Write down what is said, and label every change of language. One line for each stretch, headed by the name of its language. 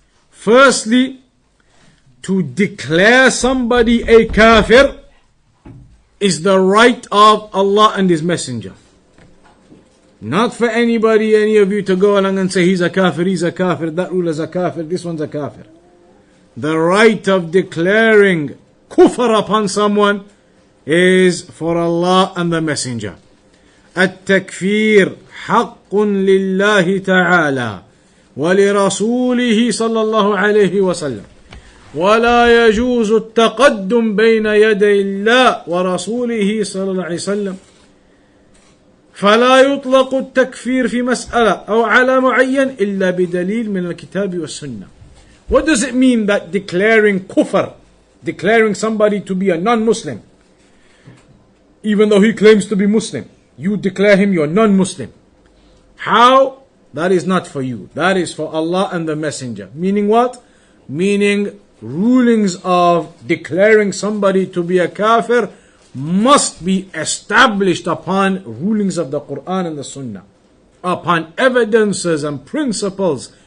English: Firstly, to declare somebody a kafir is the right of Allah and His Messenger. Not for anybody, any of you to go along and say he's a kafir, that ruler's a kafir, this one's a kafir. The right of declaring kufr upon someone is for Allah and the Messenger.
Arabic: التكفير حق لله تعالى ولرسوله صلى الله عليه وسلم ولا يجوز التقدم بين يدي الله ورسوله صلى الله عليه وسلم فلا يطلق التكفير في مسألة أو على معين إلا بدليل من الكتاب والسنة.
English: What does it mean that declaring kufr, declaring somebody to be a non-Muslim, even though he claims to be Muslim, you declare him you're non-Muslim? How? That is not for you. That is for Allah and the Messenger. Meaning what? Meaning rulings of declaring somebody to be a kafir must be established upon rulings of the Quran and the Sunnah, upon evidences and principles